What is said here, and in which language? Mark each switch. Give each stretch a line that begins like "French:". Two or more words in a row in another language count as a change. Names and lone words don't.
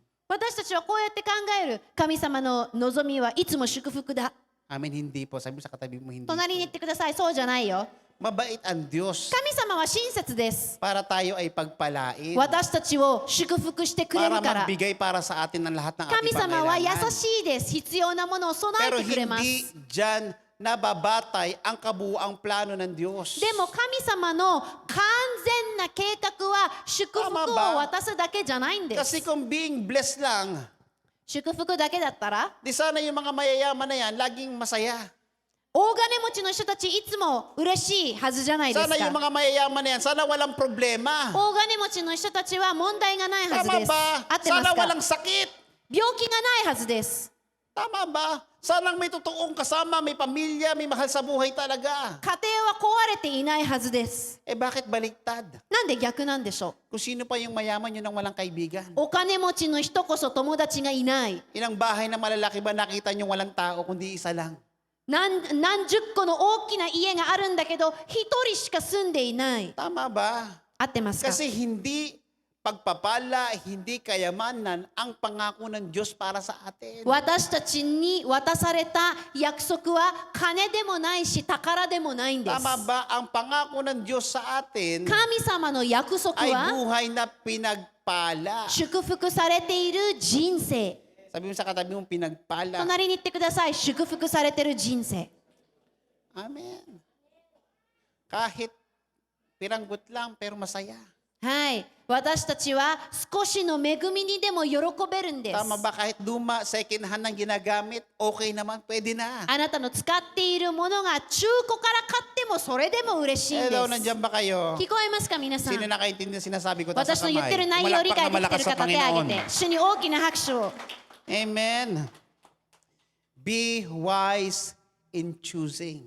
Japanese: 私たちはこうやって考える。神様の望みはいつも祝福だ。
Filipino: Hindi po. Sabi mo sa katabi mo, hindi
Japanese: 隣に言っ
Filipino: po.
Japanese: てください。そうじゃないよ。
Filipino: Mabait ang Diyos
Japanese: 神様は親切です。
Filipino: para tayo ay pagpalain.
Japanese: 私たちを祝福してくれ
Filipino: Para
Japanese: るから。
Filipino: magbigay para sa atin ng lahat ng
Japanese: 神
Filipino: ating
Japanese: 様は優
Filipino: pangailangan.
Japanese: しいです。必要なものを備
Filipino: Pero
Japanese: えてくれま
Filipino: hindi
Japanese: す。
Filipino: dyan nababatay ang kabuuang plano ng Diyos.
Japanese: でも神様の完全な計画は祝福を渡すだけじゃないんです。
Filipino: Kasi kung
English: being blessed
Filipino: lang,
Japanese: 祝福だけだったら
Filipino: di sana yung mga mayayaman na yan, laging masaya.
Japanese: 大金持ちの人たちいつも嬉しいはずじゃないです
Filipino: Sana
Japanese: か。
Filipino: yung mga mayayaman na yan, sana walang problema.
Japanese: 大金持ちの人たちは問題がないはず
Filipino: Tama
Japanese: です。
Filipino: ba?
Japanese: 合ってます
Filipino: Sana
Japanese: か？
Filipino: walang sakit.
Japanese: 病気がないはずです。
Filipino: Tama ba? Sana may totoong kasama, may pamilya, may mahal sa buhay talaga.
Japanese: 家庭は壊れていないはずです。
Filipino: Bakit baliktad?
Japanese: なんで逆なんでしょ
Filipino: Kung sino pa yung mayaman, yun ang walang kaibigan.
Japanese: う。お金持ちの人こそ友達がいない。
Filipino: Ilang bahay na malalaki ba nakita nyo walang tao, kundi isa lang?
Japanese: 何十個の大きな家があるんだけど一人しか住んでいない。
Filipino: Tama ba?
Japanese: 合ってますか？
Filipino: Kasi hindi pagpapala, hindi kayamanan ang pangako ng Diyos para sa atin.
Japanese: 私たちに渡された約束は金でもないし宝でもないんです。
Filipino: Tama ba? Ang pangako ng Diyos sa atin
Japanese: 神様の約束
Filipino: ay
Japanese: は
Filipino: buhay na pinagpala.
Japanese: 祝福されている人生。
Filipino: Sabi mo sa katabi mong pinagpala.
Japanese: 隣に言ってください。祝福されている人生。
Filipino: Amen. Kahit piranggot lang, pero masaya.
Japanese: はい。私たちは少しの恵みにでも喜べるんです。
Filipino: Tama ba? Kahit luma,
English: second hand
Filipino: ang ginagamit, okay naman, pwede na.
Japanese: あなたの使っているものが中古から買ってもそれでも嬉しいんです。
Filipino: Hello, nandiyan ba kayo?
Japanese: 聞こえますか皆さん。
Filipino: Sino nakaintindi sinasabi ko taas sa
Japanese: 私の言ってる
Filipino: kamay?
Japanese: 内容を理
Filipino: Malakpak
Japanese: 解
Filipino: na
Japanese: できて
Filipino: malakas
Japanese: る
Filipino: sa
Japanese: 方手を挙げ
Filipino: Panginoon.
Japanese: て主に大きな拍手を。
English: Amen. Be wise in choosing.